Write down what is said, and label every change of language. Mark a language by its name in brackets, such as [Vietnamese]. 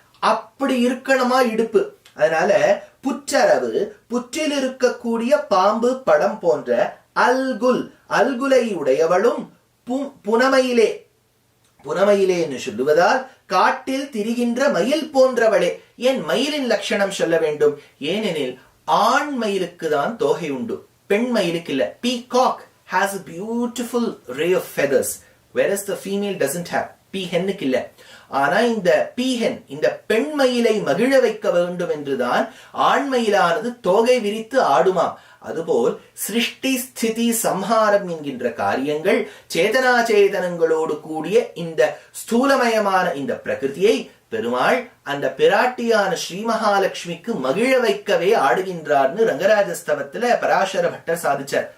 [Tamil] அப்படி இருக்கணுமா இடுப்பு. அதனால புற்றரவு, புற்றில் இருக்கக்கூடிய பாம்பு படம் போன்ற அல்குலை உடையவளும் புனமையிலே என்று சொல்லுவதால் காட்டில் திரிகின்ற மயில் போன்றவளே. ஏன் மயிலின் லட்சணம் சொல்ல வேண்டும்? ஏனெனில் ஆண் மயிலுக்கு தான் தோகை உண்டு, பெண் மயிலுக்கு இல்ல. [English] Peacock has a beautiful ray of feathers whereas the female doesn't have. [Tamil] பீஹென்னுக்கு இல்ல. ஆனா இந்த பீஹென் இந்த பெண் மயிலை மகிழ வைக்க வேண்டும் என்றுதான் ஆண் மயிலானது தோகை விரித்து ஆடுமாம். அதுபோல் சிருஷ்டி ஸ்திதி சம்ஹாரம் என்கின்ற காரியங்கள் சேதனாச்சேதனங்களோடு கூடிய இந்த ஸ்தூலமயமான இந்த பிரகிருதியை பெருமாள் அந்த பிராட்டியான ஸ்ரீ மகாலட்சுமிக்கு மகிழ வைக்கவே ஆடுகின்றார்னு ரங்கராஜஸ்தவத்துல பராசர பட்டர் சாதிச்சார்.